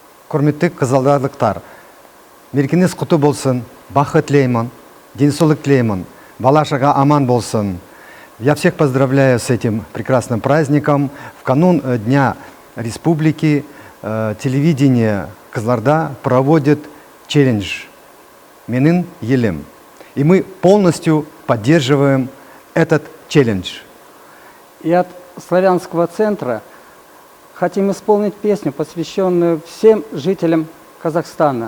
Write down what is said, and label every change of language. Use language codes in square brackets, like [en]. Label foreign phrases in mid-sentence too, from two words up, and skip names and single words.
[kk] Құрметті қызылдарлықтар, мерекеңіз құтты болсын, бақыт тілеймін, денсаулық тілеймін, бала-шаға аман болсын. [ru] Я всех поздравляю с этим прекрасным праздником. В канун Дня Республики телевидение Кызылорда проводит челлендж «Менің елім». И мы полностью поддерживаем этот челлендж. И от Славянского центра хотим исполнить песню, посвященную всем жителям Казахстана.